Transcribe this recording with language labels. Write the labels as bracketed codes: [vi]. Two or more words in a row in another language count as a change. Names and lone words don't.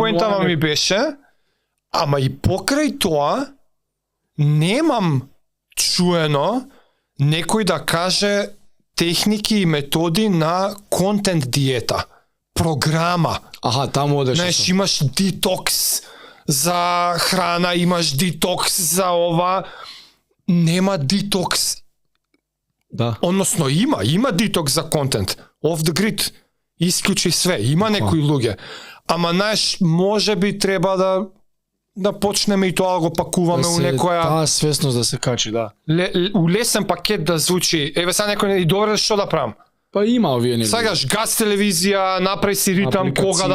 [mk] поентава ми беше, ама и покрај тоа, немам чуено некој да каже техники и методи на контент диета. Програма. Аха, таму одеш. Знаеш, имаш детокс за храна, имаш детокс за ова. Нема детокс. Да. Односно има детокс за контент. [en] Off the grid. [mk] Исклучи све. Има некои луѓе. Ама знаеш, може би треба да почнеме и тоа да го пакуваме у некоја Таа свесност да се качи, да. у лесен пакет да звучи. Еве сега некој и добре што да правам. Па има овие нели. Сакаш газ телевизија, направи си ритам кога да